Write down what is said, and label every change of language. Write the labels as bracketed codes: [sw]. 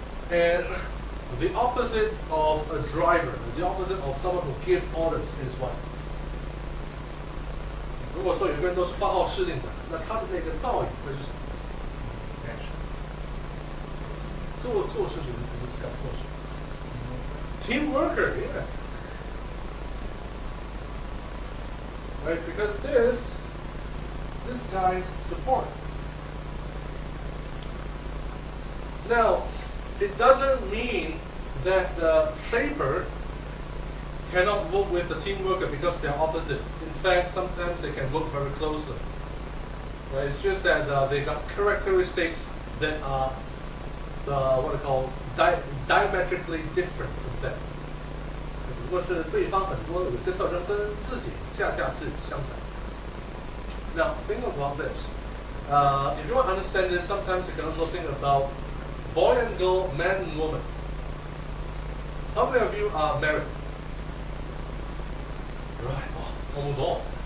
[en] And the opposite of a driver, the opposite of someone who gives orders is what? [zh] 如果说有个人都是发号施令的，那他的那个道理会是什么 ？Action。做事情不是讲做事。 [en] Team worker, yeah. Right, because this guy's support. Now, it doesn't mean that the shaper cannot work with the team worker because they're opposites. In fact, sometimes they can work very closely. Right? It's just that they got characteristics that are what I call diametrically different from them. [zh] 只不过是对方很多有些特征跟自己恰恰是相反。 [en] Now, think about this. If you want to understand this, sometimes you can also think about boy and girl, man and woman. How many of you are married? Right, almost all.